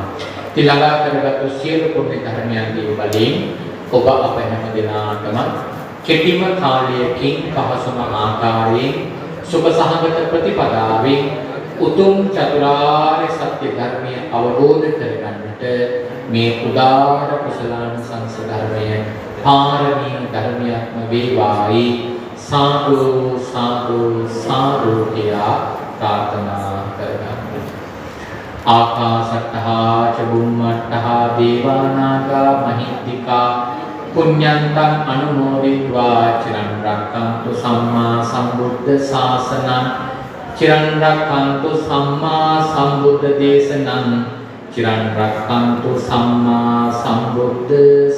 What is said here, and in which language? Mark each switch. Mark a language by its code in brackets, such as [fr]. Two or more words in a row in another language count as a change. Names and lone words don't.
[si] ළඟා කරගත් සියලු පුණ්‍ය ධර්මයන්ගේ බලයෙන් ඔබ අප හැම දිනාටම කෙටිම කාලයකින් පහසුම ආකාරයෙන් සුඛ සහගත ප්‍රතිපදාවෙන් උතුම් චතුරාර්ය සත්‍ය ධර්මය අවබෝධ කරගන්නට මේ උදාර කුසලානිසංස ධර්මය පාරමී ධර්මයක්ම වේවායි සාදු සාදු සාදු කියා ප්‍රාර්ථනා කරගන්න. [pi] ආකාශට්ඨා ච බුම්මට්ඨා දේවානාගා මහිද්దికා පුඤ්ඤන්තං අනුමෝදිत्वा චිරන් රක්ඛන්තු සම්මා සම්බුද්ධ ශාසනං චිරන් රක්ඛන්තු සම්මා සම්බුද්ධ දේශනං චිරන් රක්ඛන්තු සම්මා සම්බුද්ධ